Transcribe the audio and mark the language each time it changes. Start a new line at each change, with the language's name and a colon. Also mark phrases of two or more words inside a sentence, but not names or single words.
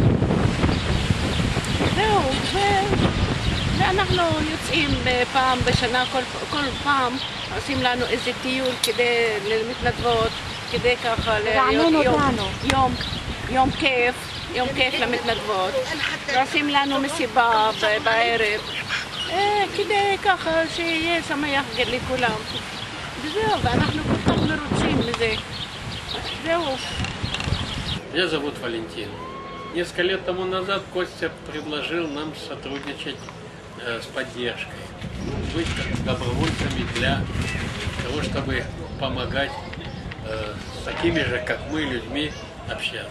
Hebrew: זהו, ואנחנו יוצאים פעם בשנה, כל פעם עושים לנו איזה טיול כדי למתנדבות, כדי ככה יום כיף למתנדבות, ועושים לנו מסיבה בערב. כדי ככה שיהיה שמח לכולם. וזהו, ואנחנו כל כך מרוצים מזה. זהו.
Russian: Меня зовут Валентин. Несколько лет тому назад Костя предложил нам сотрудничать с поддержкой, быть добровольцами для того, чтобы помогать с такими же, как мы, людьми общаться.